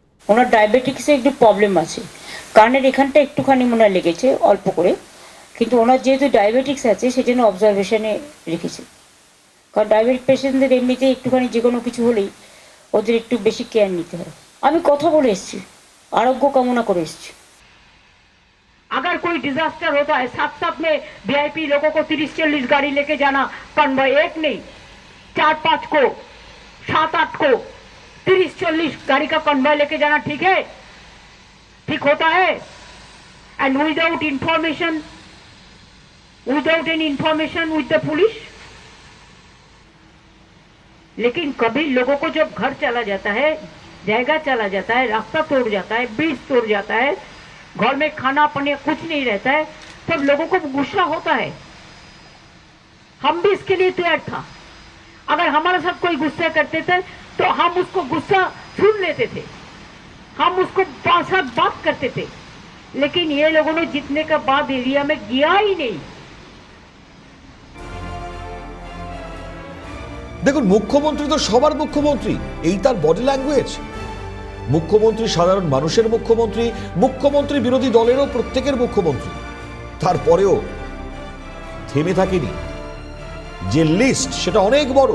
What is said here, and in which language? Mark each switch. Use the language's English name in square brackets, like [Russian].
[Bangla] ওনার ডায়াবেটিক্সে একটু প্রবলেম আছে, কানের এখানটা একটুখানি মনে হয় লেগেছে অল্প করে, কিন্তু ওনার যেহেতু ডায়াবেটিক্স আছে সেজন্য অবজারভেশনে রেখেছে। কারণ ডায়াবেটিক পেশেন্টদের এমনিতে একটুখানি যে কোনো কিছু হলেই ওদের একটু বেশি কেয়ার নিতে হয়। আমি কথা বলে এসেছি, [Hindi] आरोग्य कामना कर। अगर कोई डिजास्टर होता है, साथ साथ में वीआईपी लोगों को 30-40 गाड़ी लेके जाना कन्वॉय, एक नहीं 4-5 को 7-8 को 30-40 गाड़ी का कन्वॉय लेके जाना ठीक है? ठीक होता है? [English] And without information, without any information with the police. [Hindi] लेकिन कभी लोगों को जब घर चला जाता है, जगह चला जाता है, रास्ता तोड़ जाता है, ब्रिज तोड़ जाता है, घर में खाना पानी कुछ नहीं रहता है, तब लोगों को गुस्सा होता है। हम भी इसके लिए तैयार था। अगर हमारे साथ कोई गुस्सा करते थे तो हम उसको गुस्सा सुन लेते थे, हम उसको साथ बात करते थे। लेकिन ये लोगों ने जीतने के बाद एरिया में गया ही नहीं। [Bangla] দেখুন, মুখ্যমন্ত্রী তো সবার মুখ্যমন্ত্রী, এই তার বডি ল্যাঙ্গুয়েজ। মুখ্যমন্ত্রী সাধারণ মানুষের মুখ্যমন্ত্রী, মুখ্যমন্ত্রী বিরোধী দলেরও প্রত্যেকের মুখ্যমন্ত্রী। তারপরেও থেমে থাকেনি। যে লিস্ট সেটা অনেক বড়।